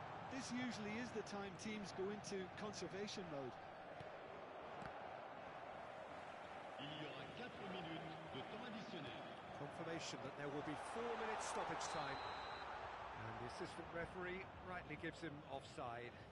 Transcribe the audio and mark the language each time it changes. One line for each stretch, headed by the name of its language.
English: This usually is the time teams go into conservation mode.
French: Il y aura 4 minutes de temps additionnel.
English: Confirmation that there will be 4 minutes stoppage time. And the assistant referee rightly gives him offside.